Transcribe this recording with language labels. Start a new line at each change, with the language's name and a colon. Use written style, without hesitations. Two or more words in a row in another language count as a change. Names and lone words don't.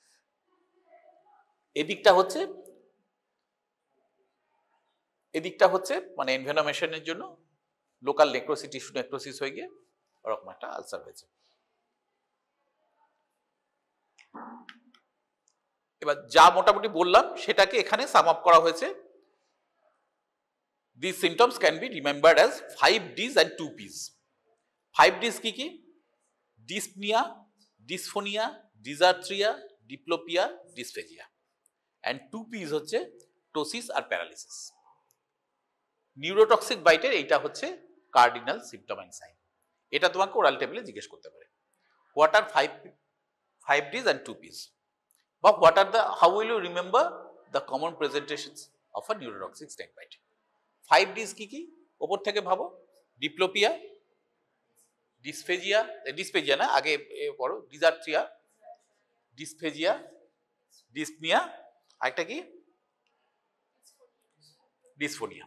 Bangla: এদিকটা হচ্ছে মানে এনভেনমেশনের জন্য
English: local necrosis, tissue necrosis
Bangla: হয়ে গিয়ে ওরকম একটা আলসার হয়েছে। এবার যা মোটামুটি বললাম সেটাকে এখানে
English: sum up
Bangla: করা হয়েছে।
English: These symptoms can be remembered as 5Ds and 2Ps.
Bangla: 5Ds কি কি?
English: Dyspnea, dysphonia, dysarthria, diplopia, dysphagia. And 2Ps
Bangla: হচ্ছে টোসিস আর প্যারালিসিস। নিউরোটক্সিক বাইটের এইটা হচ্ছে
English: cardinal symptom and sign.
Bangla: এটা তোমাকে
English: oral table
Bangla: জিজ্ঞেস করতে পারে।
English: What are 5Ds and 2Ps? But what are how will you remember the common presentations of a neurotoxic snake bite?
Bangla: 5Ds কি কি? ওপর থেকে ভাবো,
English: diplopia, dysphagia
Bangla: না, আগে পড়ো,
English: dysarthria, dysphagia, dyspnea,
Bangla: আরেকটা কি? ডিসফোনিয়া।